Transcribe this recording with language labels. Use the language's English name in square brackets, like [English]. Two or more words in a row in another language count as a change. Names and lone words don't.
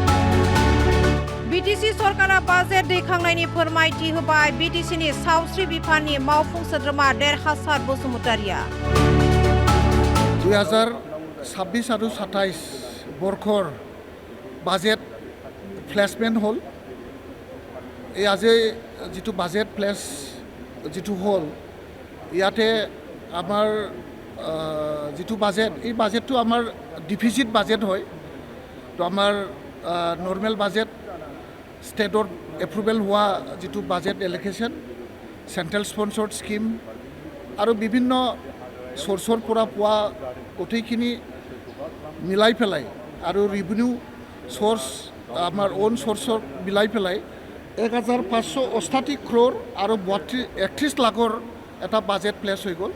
[Bodo] BTC सरकारा बाजेट दैखांनायनि फोरमायथि होबाय BTCनि सावस्रि बिफाननि मावफुं सोद्रोमा देरहासार बसुमतारिया। 2026 आरो 27 बर्षर [English] budget placement [Bodo] हल। [Assamese] এই আজি যিটো [English] budget place [Assamese] যিটো হল ইয়াতে আমাৰ যিটো বাজেট এই বাজেটটো আমাৰ [English] deficit budget [Assamese] হয়। তো আমাৰ [English] normal budget state's approval [Assamese] হোৱা যিটো [English] budget allocation central sponsored scheme [Assamese] আৰু বিভিন্ন চ'ৰ্চৰ পৰা পোৱা গোটেইখিনি মিলাই পেলাই আৰু [English] revenue source [Assamese] আমাৰ অন চ'ৰ্চৰ মিলাই পেলাই 1588 crore আৰু 31 লাখৰ এটা [English] budget place [Assamese] হৈ গ'ল।